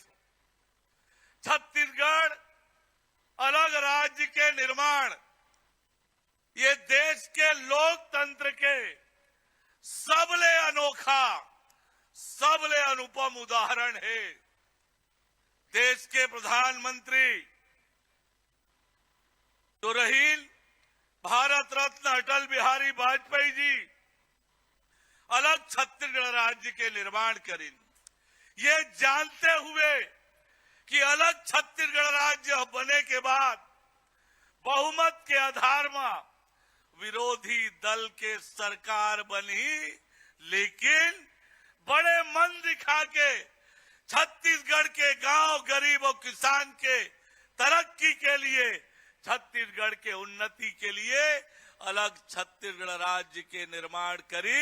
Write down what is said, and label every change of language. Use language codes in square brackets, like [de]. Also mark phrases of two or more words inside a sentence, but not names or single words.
[hne] छत्तीसगढ़ अलग राज्य के निर्माण, ये देश के लोकतंत्र के सबले अनोखा, सबले अनुपम उदाहरण है। देश के प्रधानमंत्री तो रहील भारत रत्न अटल बिहारी वाजपेयी जी अलग छत्तीसगढ़ राज्य के निर्माण करें, ये जानते हुए कि अलग छत्तीसगढ़ राज्य बने के बाद बहुमत के आधार में विरोधी दल के सरकार बनी, लेकिन बड़े मन दिखा के छत्तीसगढ़ के गांव गरीब और किसान के तरक्की के लिए, छत्तीसगढ़ के उन्नति के लिए अलग छत्तीसगढ़ राज्य के निर्माण करी।